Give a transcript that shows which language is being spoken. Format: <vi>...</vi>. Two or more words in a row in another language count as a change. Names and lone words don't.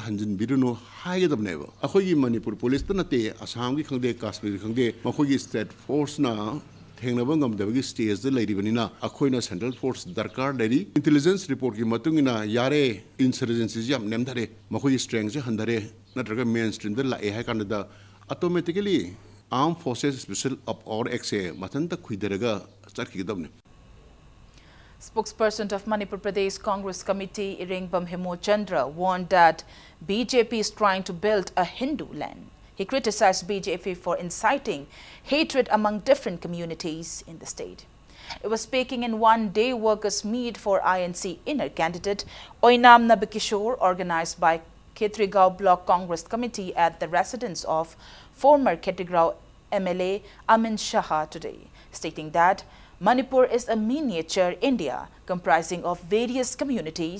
<mni>ꯍꯟꯖꯤꯟꯕꯤꯔꯨꯅꯨ ꯍꯥꯏꯒꯗꯕꯅꯦꯕ ꯑꯩꯈꯣꯏꯒꯤ ꯃꯅꯤꯄꯨꯔ ꯄꯨꯂꯤꯁꯇ ꯅꯠꯇꯦ ꯑꯁꯥꯝꯒꯤ ꯈꯪꯗꯦ ꯀꯥꯁꯃꯤꯔꯒꯤ ꯈꯪꯗꯦ ꯃꯈꯣꯏꯒꯤ</mni> <en>state forces</en> <mni>ꯊꯦꯡꯅꯕ ꯉꯝꯗꯕꯒꯤ ꯁ꯭ꯇꯦꯖꯗ ꯂꯩꯔꯤꯕꯅꯤꯅ ꯑꯩꯈꯣꯏꯅ</mni> <en>central force</en> <mni>ꯗꯔꯀꯥꯔ ꯂꯩꯔꯤ</mni> <en>intelligence report</en> <mni>ꯃꯇꯨꯡ ꯏꯟꯅ ꯌꯥꯔꯦ ꯏꯟꯁꯔꯖꯦꯟꯁꯤꯁꯤ ꯌꯥꯝ ꯅꯦꯝꯊꯔꯦ ꯃꯈꯣꯏꯒꯤ ꯁ꯭ꯇꯔꯦꯡꯁꯦ ꯍꯟꯊꯔꯦ ꯅꯠꯇ꯭ꯔꯒ</mni> <en>main stream</en> <mni>ꯂꯥꯛꯑꯦ ꯍꯥꯏ ꯀꯥꯟꯗ</mni> <en>automatically armed forces special of power act</en> <mni>ꯃꯊꯟꯇ ꯈꯨꯏꯗꯔꯒ ꯆꯠꯈꯤꯒꯗꯕꯅꯤ</mni> <en>Spokesperson of Manipur Pradesh Congress Committee Iringbam Hemochandra warned that BJP is trying to build a Hindu land. He criticized BJP for inciting hatred among different communities in the state. He was speaking in one-day workers' meet for INC inner candidate Oinam Nabikishore, organized by Khetrigao Block Congress Committee at the residence of former Khetrigao MLA Amin Shah today, stating that Manipur is a miniature India comprising of various communities.</en>